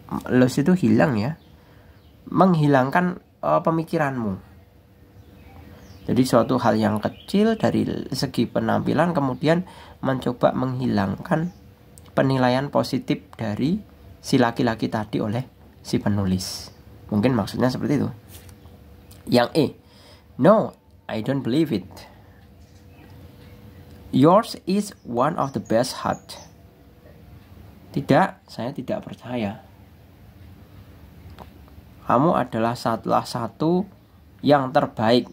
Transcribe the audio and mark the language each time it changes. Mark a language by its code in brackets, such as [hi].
[id] Lost itu hilang ya, menghilangkan pemikiranmu. Jadi suatu hal yang kecil dari segi penampilan kemudian mencoba menghilangkan penilaian positif dari si laki-laki tadi oleh si penulis. Mungkin maksudnya seperti itu. Yang E, [en] no, I don't believe it. Yours is one of the best heart. [id] Tidak, saya tidak percaya. Kamu adalah salah satu yang terbaik.